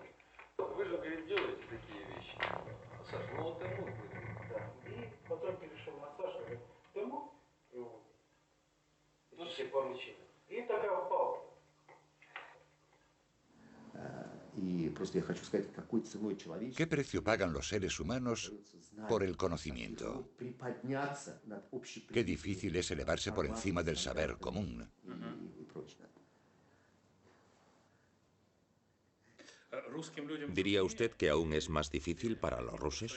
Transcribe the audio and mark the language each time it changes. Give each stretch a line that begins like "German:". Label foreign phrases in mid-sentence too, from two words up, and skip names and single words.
Russian: Вы же, говорит, делаете такие вещи. Саша, ну вот ты мог. Да. И потом перешел на Сашу, говорит, ты мог? И такая пауза. Y просто я хочу сказать, какой ценой человечество.
Spanish: ¿Qué precio pagan los seres humanos por el conocimiento? Qué difícil es elevarse por encima del saber común. ¿Diría usted que aún es más difícil para los rusos?